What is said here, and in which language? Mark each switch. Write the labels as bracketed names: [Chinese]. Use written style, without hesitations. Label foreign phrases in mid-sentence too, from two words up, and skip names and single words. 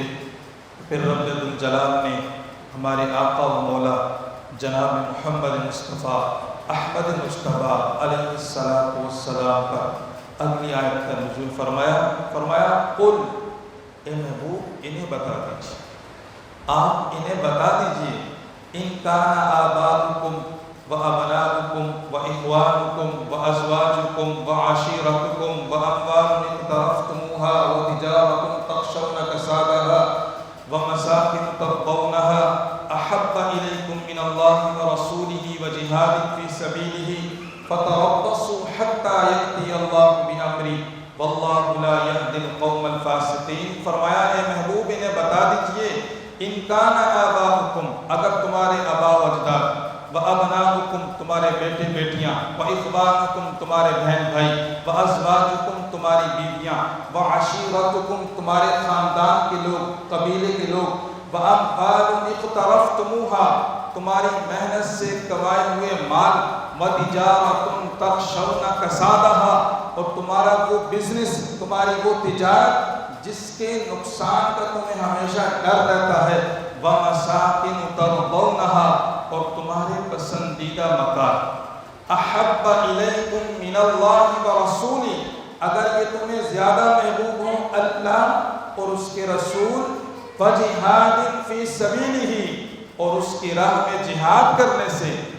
[Urdu] پھر رب الجلال نے ہمارے آقا و مولا جناب محمد مصطفیٰ احمد مجتبیٰ [Arabic] علیہ السلام [Urdu] پر اگلی آیت کا نزول فرمایا قل، اے محبوب انہیں بتا دیجیے، آپ انہیں بتا دیجیے، [Arabic] ان کان آباؤکم و ابناؤکم و اخوانکم و ازواجکم و عشیرتکم و اموال اقترفتموها و تجارة تخشون کسادها ومساكن ترضونها أحب إليكم من الله ورسوله وجهاد في سبيله فتربصوا حتى يأتي الله بأمره والله لا يهدي القوم الفاسقين۔ [Urdu] فرمایا اے محبوب انہیں بتا دیجئے، [Arabic] ان کان آباؤکم، [Urdu] اگر تمہارے آباء و اجداد، [Arabic] و ابناؤکم [Urdu] تمہارے بیٹے بیٹیاں، [Arabic] و اخوانکم [Urdu] تمہارے بہن بھائی، [Arabic] و ازواجکم [Urdu] تمہاری بیویاں، [Arabic] و عشیرتکم [Urdu] تمہارے خاندان کے لوگ، قبیلے کے لوگ، [Arabic] و اموال اقترفتموها [Urdu] تمہاری محنت سے کمائے ہوئے مال، [Arabic] و تجارت تخشون کسادها [Urdu] اور تمہارا وہ بزنس، تمہاری وہ تجارت جس کے نقصان کا تمہیں ہمیشہ ڈر رہتا ہے، [Arabic] وَمَسَاكِنُ تَرْضَوْنَهَا [Urdu] اور تمہارے پسندیدہ مکان، [Arabic] احب الیکم من اللہ ورسولہ، [Urdu] اگر یہ تمہیں زیادہ محبوب ہوں اللہ اور اس کے رسول، [Arabic] وجہاد فی سبیلہ [Urdu] اور اس کی راہ میں جہاد کرنے سے،